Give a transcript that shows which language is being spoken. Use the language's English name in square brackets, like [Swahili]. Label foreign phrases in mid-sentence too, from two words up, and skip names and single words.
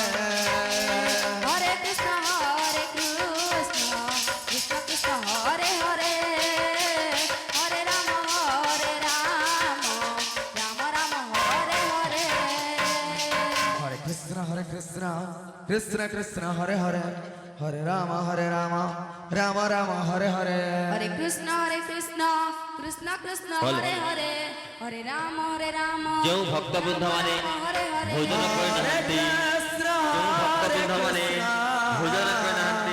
[Sanskrit] হরে কৃষ্ণ কৃষ্ণ কৃষ্ণ হরে হরে হরে রাম রাম হরে হরে হরে কৃষ্ণ কৃষ্ণ কৃষ্ণ হরে হরে হরে রাম রাম রাম হরে হরে হরে কৃষ্ণ কৃষ্ণ কৃষ্ণ হরে হরে হরে রাম [Odia] ଯେଉଁ ଭକ୍ତବୃନ୍ଦମାନେ ହରେ ହରେ ଭୋଜନ କରିନାହାନ୍ତି ଯେଉଁ ଭକ୍ତବୃନ୍ଦମାନେ ଭୋଜନ କରିନାହାନ୍ତି